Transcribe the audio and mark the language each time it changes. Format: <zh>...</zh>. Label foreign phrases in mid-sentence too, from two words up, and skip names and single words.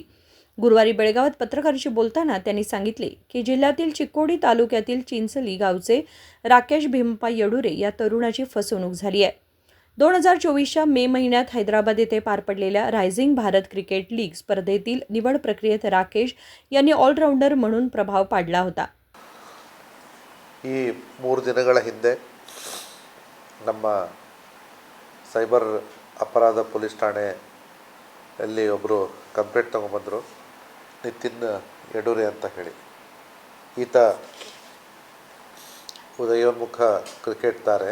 <mr>गुरुवारी बेळगावात पत्रकारांशी बोलताना त्यांनी सांगितले की जिल्ह्यातील चिक्कोडी तालुक्यातील चिंचली गावचे राकेश भीमप्पा येडुरे या तरुणाची फसवणूक झाली आहे. 2024च्या मे महिन्यात हैदराबाद येथे पार पडलेल्या रायझिंग भारत क्रिकेट लीग स्पर्धेतील निवड प्रक्रियेत राकेश यांनी ऑलराऊंडर म्हणून प्रभाव पाडला होता.</mr> <kn>ಈ 3 ದಿನಗಳ ಹಿಂದೆ ನಮ್ಮ ಸೈಬರ್ ಅಪರಾಧ ಪೊಲೀಸ್ ಠಾಣೆಯಲ್ಲಿ ಒಬ್ಬರು ಕಂಪ್ಲೇಂಟ್ ತಗೊಂಡ್ಬಂದರು. ನಿತಿನ್ ಯಡೂರೆ ಅಂತ ಹೇಳಿ. ಈತ ಉದಯೋನ್ಮುಖ ಕ್ರಿಕೆಟ್ ತಾರೆ.</kn>